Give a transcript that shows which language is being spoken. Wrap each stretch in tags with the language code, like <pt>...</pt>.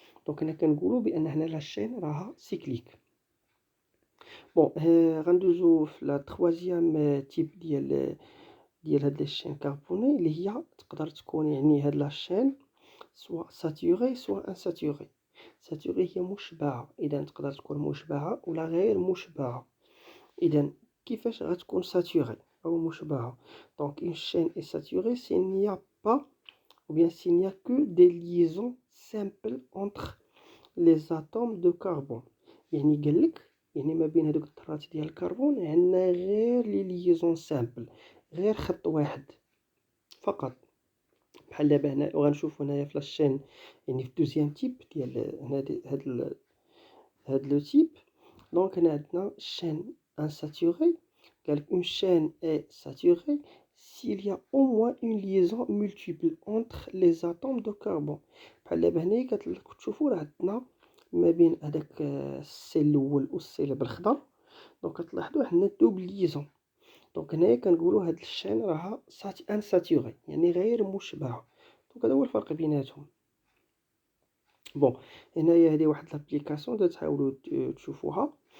<ar>دونك هنا كنقولوا بان هنا لا شين راها سيكليك. بون غندوزو في لا تروازيام تيب ديال هاد لي شين كاربوني اللي هي تقدر تكون يعني هاد لا شين سوا ساتوري سوا انساتوري. ساتوري هي مشبعة، إذا تقدر تكون مشبعة ولا غير مشبعة. إذا كيفاش غتكون ساتوري أو مشبعة؟</ar> <fr>دونك une chaîne est saturée s'il n'y a pas ou bien s'il n'y a que des liaisons simples entre les atomes de carbone.</fr> <ar>يعني قالك يعني ما بين هادوك الذرات ديال الكربون عندنا غير لي ليزون سامبل، غير خط واحد فقط. بحال دابا هنا وغنشوفو هنايا في لاشين يعني في دوزيام تيب ديال هنا هاد لو تيب. دونك هنا عندنا</ar> <fr>chaîne insaturée.</fr> <ar>قالك</ar> <fr>une chaîne est saturée s'il y a au moins une liaison multiple entre les atomes de carbone.</fr> <ar>بحال دابا هنايا كتشوفوا راه عندنا ما بين هداك السي الاول والسي اللي بالخضر، دونك كتلاحظوا عندنا دوبل ليزون. دونك هنايا كنقولوا هاد الشين راها انساتوري يعني غير مشبعة. دونك هذا هو الفرق بيناتهم. بون هنايا هذه واحد لابليكاسيون تحاولوا تشوفوها.</ar>